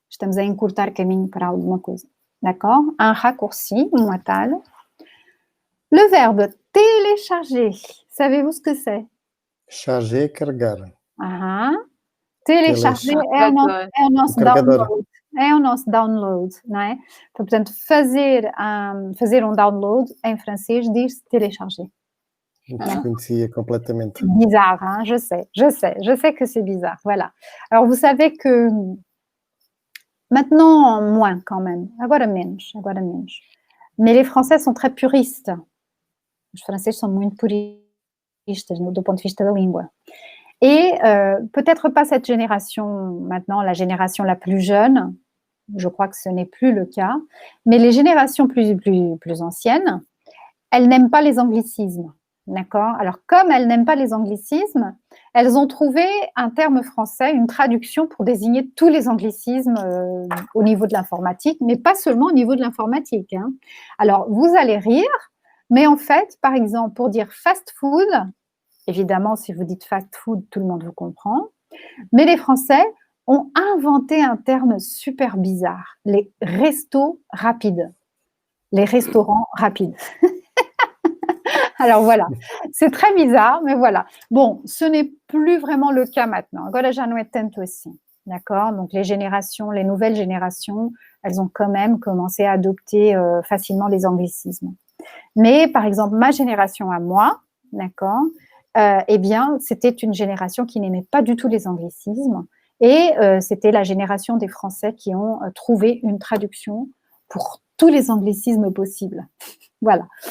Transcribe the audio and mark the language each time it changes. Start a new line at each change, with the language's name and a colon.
Portuguese: Estamos a encurtar caminho para alguma coisa.
French: D'accord? Un raccourci, atalho. Le verbe télécharger, savez-vous ce que c'est? Charger, carregar.
Portuguese: Télécharger é o nosso download. É o nosso download, não é? Portanto, fazer download em francês diz-se télécharger. Desconhecia completamente.
French: Bizarre, hein? Je sais que c'est bizarre, voilà. Alors, vous savez que maintenant, moins quand même,
Portuguese: agora menos.
French: Mais les Français sont très puristes.
Portuguese: Os franceses são muito puristas do ponto de vista da língua.
French: Et peut-être pas cette génération maintenant, la génération la plus jeune, je crois que ce n'est plus le cas, mais les générations plus anciennes, elles n'aiment pas les anglicismes, d'accord? Alors, comme elles n'aiment pas les anglicismes, elles ont trouvé un terme français, une traduction pour désigner tous les anglicismes au niveau de l'informatique, mais pas seulement au niveau de l'informatique, hein. Alors, vous allez rire, mais en fait, par exemple, pour dire fast food, évidemment, si vous dites fast food, tout le monde vous comprend. Mais les Français ont inventé un terme super bizarre, les restos rapides, les restaurants rapides. Alors voilà, c'est très bizarre, mais voilà. Bon, ce n'est plus vraiment le cas maintenant.
Portuguese: Agora já não é tanto assim, d'accord?
French: Donc les nouvelles générations, elles ont quand même commencé à adopter facilement les anglicismes. Mais par exemple, ma génération à moi, d'accord, eh bien, c'était une génération qui n'aimait pas du tout les anglicismes et c'était la génération des Français qui ont trouvé une traduction pour tous les anglicismes possibles. Voilà.